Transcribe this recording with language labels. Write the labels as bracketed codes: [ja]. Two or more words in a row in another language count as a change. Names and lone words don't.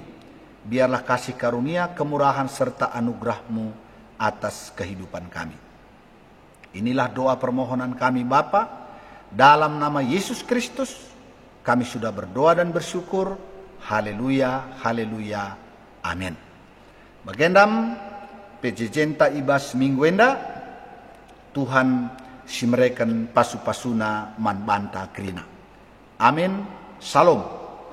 [id] Biarlah kasih karunia, kemurahan serta anugerah-Mu atas kehidupan kami. Inilah doa permohonan kami Bapa, dalam nama Yesus Kristus kami sudah berdoa dan bersyukur. Haleluya, haleluya, amin. [btx] Bagendam pejejenta ibas mingguenda, Tuhan si mereka pasu-pasuna man banta krina. [id] Amin, salam.